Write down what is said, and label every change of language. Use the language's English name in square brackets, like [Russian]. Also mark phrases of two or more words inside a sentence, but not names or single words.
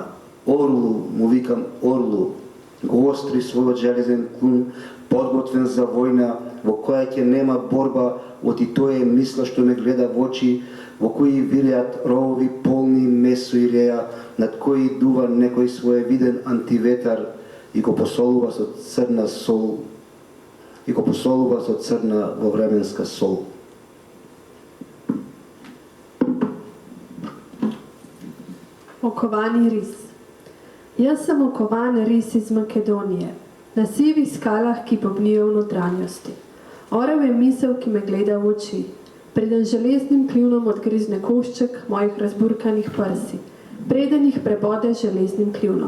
[Macedonian] Орлу, му викам Орлу, го остри својот железен клун, подготвен за војна, во која ќе нема борба, оти тој е мисла што ме гледа во очи, во кои вилеат ровови полни месо и реја, над кои дува некој своевиден антиветар и го посолува со црна сол, и го посолува со црна во временска сол. [Slovenian] Okovani ris. Jaz sem okovan ris iz Makedonije, na sivih skalah, ki bobnijo v notranjosti. Orel je misel, ki me gleda v oči. Preden železnim kljunom odgrizne košček mojih razburkanih prsi, preden jih prebode železnim kljunom.